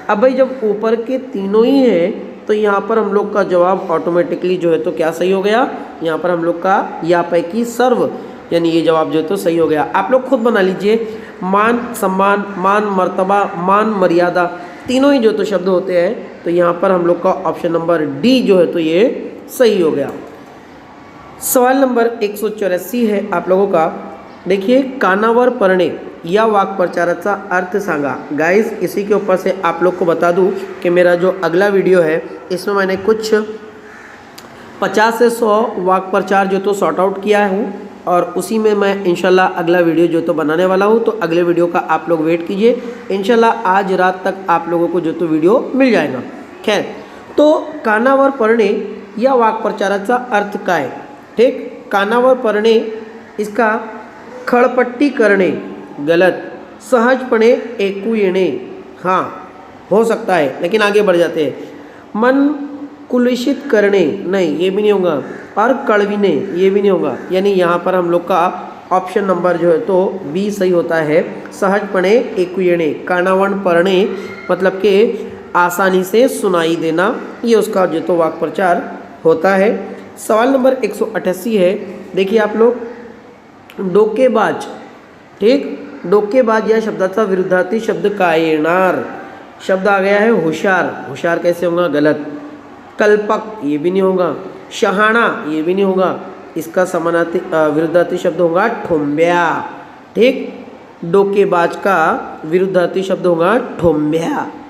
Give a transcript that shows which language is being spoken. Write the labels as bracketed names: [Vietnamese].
[Hindi] अब भाई जब ऊपर के तीनों ही हैं तो यहाँ पर हम लोग का जवाब ऑटोमेटिकली जो है तो क्या सही हो गया, यहाँ पर हम लोग का या पैकी सर्व, यानी ये जवाब जो है तो सही हो गया। आप लोग खुद बना लीजिए, मान सम्मान, मान मर्तबा, मान मर्यादा, तीनों ही जो तो शब्द होते हैं, तो यहाँ पर हम लोग का ऑप्शन नंबर डी जो है तो ये सही हो गया। सवाल नंबर 184 है आप लोगों का। [Marathi] देखिए, कानावर पडणे या वाक्प्रचाराचा अर्थ सांगा। [Hindi] गाइस, इसी के ऊपर से आप लोग को बता दूं कि मेरा जो अगला वीडियो है इसमें मैंने कुछ 50 से 100 वाक्प्रचार जो तो सॉर्ट आउट किया हूँ और उसी में मैं इंशाल्लाह अगला वीडियो जो तो बनाने वाला हूँ। तो अगले वीडियो का आप लोग वेट कीजिए, इंशाल्लाह आज रात तक आप लोगों को जो तो वीडियो मिल जाएगा। खैर, तो [Marathi] कानावर पडणे या वाक्प्रचाराचा अर्थ काय। [Hindi] ठीक, [Marathi] कानावर पडणे [Hindi] इसका खळपट्टी करणे गलत, [Marathi] सहजपणे ऐकू येणे [Hindi] हाँ हो सकता है, लेकिन आगे बढ़ जाते हैं। मन कुलुषित करणे नहीं, ये भी नहीं होगा, और कड़विने ये भी नहीं होगा, यानी यहाँ पर हम लोग का ऑप्शन नंबर जो है तो बी सही होता है, [Marathi] सहजपणे ऐकू येणे। [Hindi] कानावर पडणे मतलब कि आसानी से सुनाई देना, ये उसका जो तो वाक्प्रचार होता है। सवाल नंबर 188 है। देखिए आप लोग, डोकेबाज। [Marathi] ठीक, डोकेबाज या शब्दाचा विरुद्धार्थी शब्द काय येणार। [Hindi] शब्द आ गया है होशियार, होशियार कैसे होगा, गलत। कल्पक ये भी नहीं होगा, शहाणा ये भी नहीं होगा, इसका समानार्थी विरुद्धार्थी शब्द होगा ठोंब्या। ठीक, डोकेबाज का विरुद्धार्थी शब्द होगा ठोंब्या।